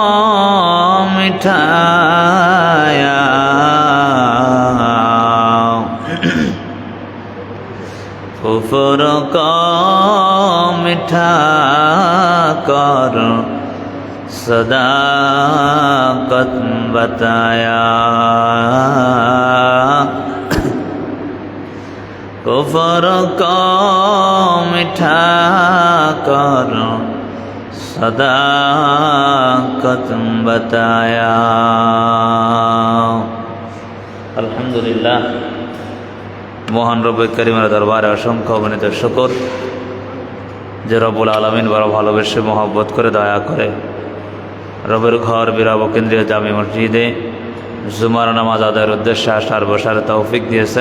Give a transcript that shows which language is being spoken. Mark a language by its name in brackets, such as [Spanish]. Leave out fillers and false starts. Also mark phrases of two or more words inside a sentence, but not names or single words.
[Urdu] مٹھایا کفر کو مٹھا کر صداقت بتایا کفر کو مٹھا کر صداقت بتایا [Bangla] আলহামদুলিল্লাহ মহান রব্বে কারীমের দরবারে অসংখ্য অগণিত শুকর যে রব্বুল আলামিন বড় ভালোবেসে মহব্বত করে দয়া করে রবের ঘর বিরাব কেন্দ্রীয় জামি মসজিদে জুমার নামাজ আদায়ের উদ্দেশ্যে আসার বসার তৌফিক দিয়েছেন।